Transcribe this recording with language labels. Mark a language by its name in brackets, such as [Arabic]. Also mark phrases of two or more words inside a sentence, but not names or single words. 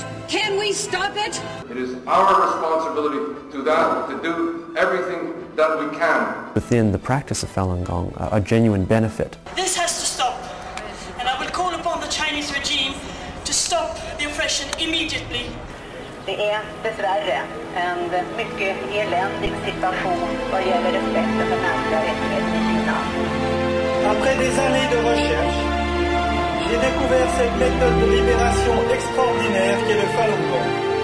[English] Can we stop it? It is our responsibility to do everything that we can. Within the practice of Falun Gong, a genuine benefit. This has to stop, and I will call upon the Chinese regime to stop the oppression immediately. [Swedish] Det är dessvärre en mycket eländig situation vad gäller respekten för mänskliga rättigheter i Kina. [French] Après des années de recherche, j'ai découvert cette méthode de libération extraordinaire qu'est le Falun Gong.